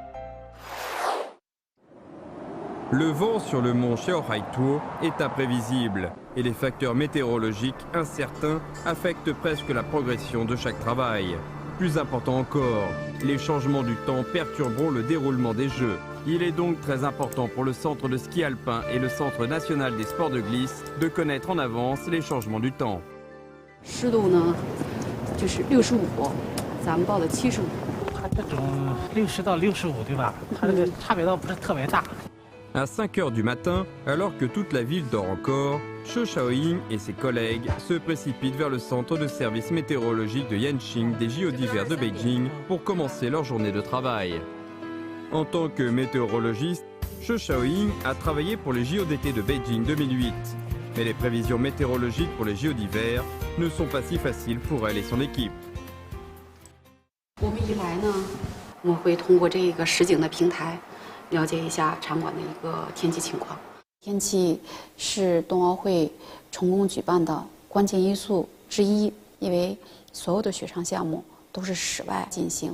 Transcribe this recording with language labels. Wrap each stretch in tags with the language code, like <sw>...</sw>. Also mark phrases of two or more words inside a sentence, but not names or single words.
<fr>Le vent sur le mont Xiaohaituo est imprévisible et les facteurs météorologiques incertains affectent presque la progression de chaque travail. Plus important encore, les changements du temps perturberont le déroulement des Jeux. Il est donc très important pour le centre de ski alpin et le centre national des sports de glisse de connaître en avance les changements du temps.</fr> <zh>湿度呢就是65，咱们报的75。它这种60到65，对吧？它这个差别倒不是特别大。</zh> <fr>À 5 heures du matin, alors que toute la ville dort encore, Zhou Shaoying et ses collègues se précipitent vers le centre de service météorologique de Yanqing des JO d'hiver de Beijing pour commencer leur journée de travail. En tant que météorologiste, Zhou Shaoying a travaillé pour les JO d'été de Beijing 2008. Mais les prévisions météorologiques pour les JO d'hiver ne sont pas si faciles pour elle et son équipe.</fr> <zh>我们一来呢，我会通过这个实景的平台，了解一下场馆的一个天气情况。天气是冬奥会成功举办的关键因素之一，因为所有的雪上项目都是室外进行。</zh>